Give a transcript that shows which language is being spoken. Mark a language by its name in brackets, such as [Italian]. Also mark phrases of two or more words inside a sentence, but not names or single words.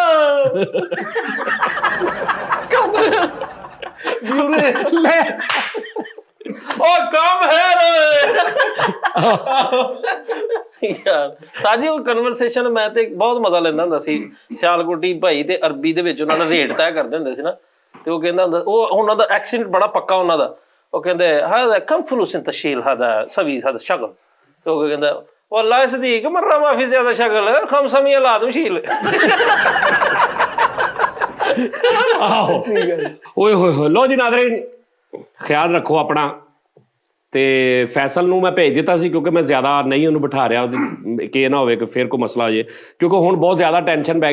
[Punjabi] ਉਹ ਕੰਮ ਹੈ ਯਾਰ। ਸਾਜੀ ਉਹ ਕਨਵਰਸੇਸ਼ਨ ਮੈਂ ਤੇ ਬਹੁਤ ਮਜ਼ਾ ਲੈਂਦਾ ਹੁੰਦਾ ਸੀ। ਸਿਆਲਕੋਟੀ ਭਾਈ ਤੇ ਅਰਬੀ ਦੇ ਵਿੱਚ ਉਹਨਾਂ ਦਾ ਰੇਟ ਤੈਅ ਕਰਦੇ ਹੁੰਦੇ ਸੀ ਨਾ, ਤੇ ਉਹ ਕਹਿੰਦਾ ਹੁੰਦਾ, ਉਹ ਉਹਨਾਂ ਦਾ ਐਕਸੈਂਟ ਬੜਾ ਪੱਕਾ ਉਹਨਾਂ ਦਾ। ਉਹ ਕਹਿੰਦੇ [Arabic] هذا كم فلوس انت تشيل هذا سوي هذا الشغل؟ [Punjabi] ਤੇ ਉਹ ਕਹਿੰਦਾ [Arabic] والله يا صديق مرة ما في زيادة شغل 500 لازم شيل। [Punjabi] ਆਹੋ ਓਏ ਹੋਏ ਹੋਏ। ਲੋ ਜੀ ਨਾਜ਼ਰੀਨ, ਖਿਆਲ ਰੱਖੋ ਆਪਣਾ। ਤੇ ਫੈਸਲ ਨੂੰ ਮੈਂ ਭੇਜ ਦਿੱਤਾ ਸੀ ਕਿਉਂਕਿ ਮੈਂ ਜ਼ਿਆਦਾ ਨਹੀਂ ਉਹਨੂੰ ਬਿਠਾ ਰਿਹਾ ਕਿ ਇਹ ਨਾ ਹੋਵੇ ਕਿ ਫਿਰ ਕੋਈ ਮਸਲਾ ਹੋ ਜਾਏ, ਕਿਉਂਕਿ ਹੁਣ ਬਹੁਤ ਜ਼ਿਆਦਾ ਟੈਨਸ਼ਨ ਪੈ ਗਈ।